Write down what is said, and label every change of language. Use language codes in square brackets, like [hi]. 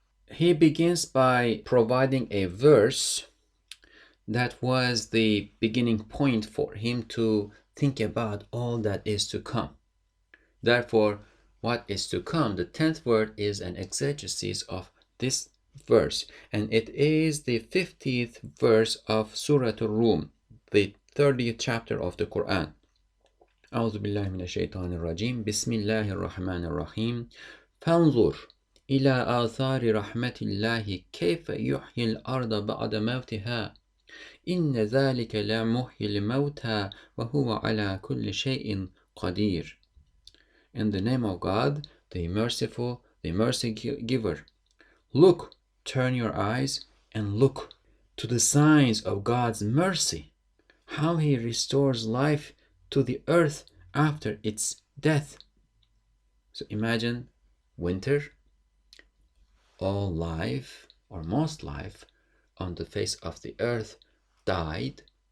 [en] He begins by providing a verse that was the beginning point for him to think about all that is to come. Therefore, what is to come? The 10th word is an exegesis of this verse, and it is the 50th verse of Surah Al-Rum, the 30th chapter of the Qur'an. [ar] أعوذ بالله من الشيطان الرجيم بسم الله الرحمن الرحيم فانظر إلى آثار رحمة الله كيف يحيي الأرض بعد موتها إن ذلك لمحيي الموتى وهو على كل شيء قدير. [en] In the name of God, the merciful, the mercy giver. Look, turn your eyes and look to the signs of God's mercy, how He restores life to the earth after its death. So imagine winter, all life, or most life, on the face of the earth died.